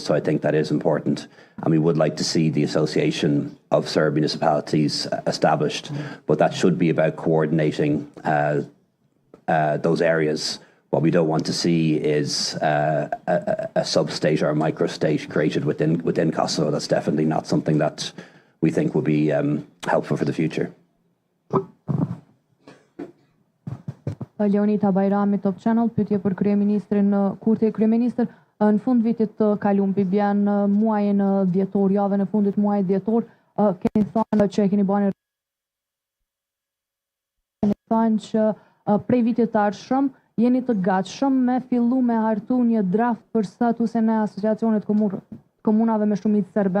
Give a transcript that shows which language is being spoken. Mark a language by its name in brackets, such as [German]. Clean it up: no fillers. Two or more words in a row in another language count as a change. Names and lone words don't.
[English] So I think that is important. And we would like to see the Association of Serb Municipalities established, but that should be about coordinating those areas. What we don't want to see is a sub-state or a micro-state created within Kosovo. That's definitely not something that we think will be helpful for the future. [Albanian] Leonita Bajrami, Top Channel, pyetje për kryeministrin Kurti. Kryeministër, në fund vitit të kaluar, bjen muajin dhjetor, javën e fundit muajit dhjetor, keni thënë që e keni bërë që prej vitit të ardhshëm jeni të gatshëm me fillu me hartu një draft për statusin e asociacionit komunave me shumicë serbe.